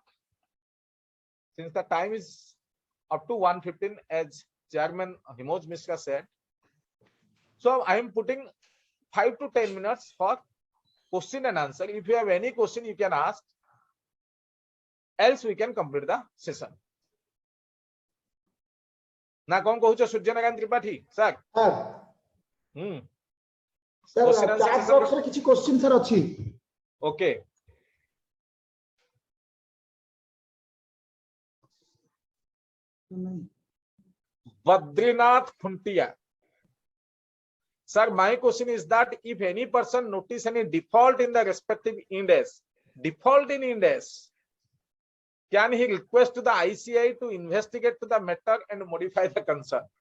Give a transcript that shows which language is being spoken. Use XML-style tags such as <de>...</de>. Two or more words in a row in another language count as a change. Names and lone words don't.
<en>Since the time is up to 1:15, as Chairman Himoj Mishra said, so I am putting 5 to 10 minutes for question and answer. If you have any question, you can ask. Else we can complete the session.</en> <or>ନା କୋନ କହୁଛ ସୂର୍ଯ୍ୟନାରାୟଣ ତ୍ରିପାଠୀ sir? Sir,</or> <en>chat box</en> <or>ରେ କିଛି question sir ଅଛି.</or> <en>Okay. Badrinath Khuntia. Sir, my question is that if any person notice any default in the respective index, default in index, can he request to the ICI to investigate to the matter and modify the concern?</en>